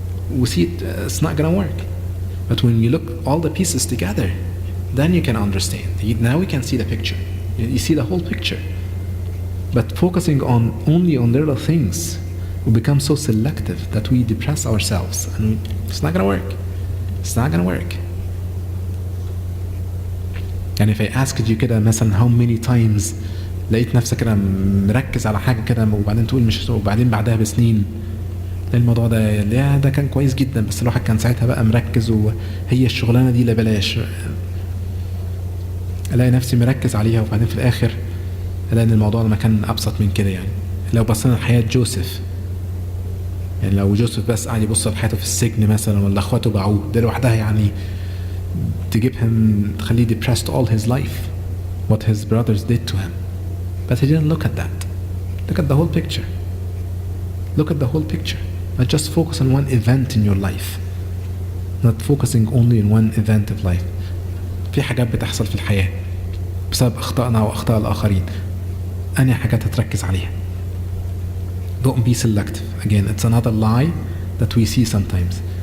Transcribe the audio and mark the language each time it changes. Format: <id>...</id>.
<en>We see it's not going to work. But when you look all the pieces together, then you can understand. Now we can see the picture. You see the whole picture. But focusing on only on little things, we become so selective that we depress ourselves, and it's not going to work. It's not going to work.</en> <ar>يعني</ar> <en>if I asked you</en> <ar>كده مثلا</ar> <en>how many times</en> <ar>لقيت نفسك كده مركز على حاجة كده وبعدين تقول مش، وبعدين بعدها بسنين الموضوع ده كان كويس جدا بس الواحد كان ساعتها بقى مركز وهي الشغلانة دي لا بلاش، الاقي نفسي مركز عليها وبعدين في الاخر الاقي ان الموضوع ده ما كان ابسط من كده. يعني لو بصينا لحياة جوزيف، يعني لو جوزيف بس قاعد يبص لحياته في السجن مثلا ولا اخواته باعوه، ده لوحدها يعني تجيبهم تخليه</ar> <en>depressed all his life what his brothers did to him. But he didn't look at that. Look at the whole picture. Look at the whole picture. Not just focus on one event in your life. Not focusing only on one event of life.</en> <ar>في حاجات بتحصل في الحياة بسبب أخطائنا وأخطاء الآخرين، أنهي حاجات هتركز عليها.</ar> <en>Don't be selective. Again, it's another lie that we see sometimes.</en>